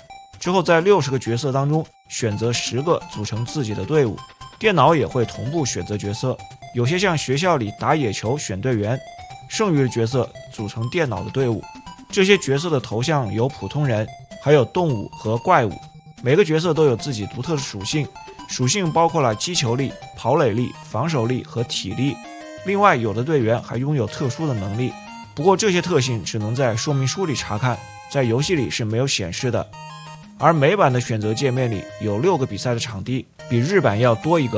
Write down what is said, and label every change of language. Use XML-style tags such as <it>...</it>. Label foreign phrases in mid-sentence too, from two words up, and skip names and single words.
<zh>之後在60個角色當中選擇10個組成自己的隊伍，電腦也會同步選擇角色，有些像學校裡打野球選隊員，剩餘的角色組成電腦的隊伍。這些角色的頭像有普通人，還有動物和怪物，每個角色都有自己獨特的屬性，屬性包括了擊球力、跑壘力、防守力和體力。另外，有的队員還擁有特殊的能力，不過這些特性只能在說明書裡查看，在遊戲裡是沒有顯示的。而美版的選擇界面裡有6個比賽的场地，比日版要多一個。</zh>